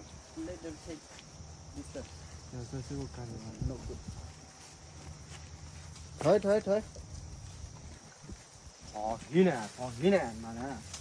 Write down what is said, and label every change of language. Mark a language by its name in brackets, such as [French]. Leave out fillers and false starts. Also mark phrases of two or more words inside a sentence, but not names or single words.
[English] Let them take this stuff. [Swedish] Ja, så ser det ut. [English] No good. [Vietnamese] Thôi. Gì nè, mà nè.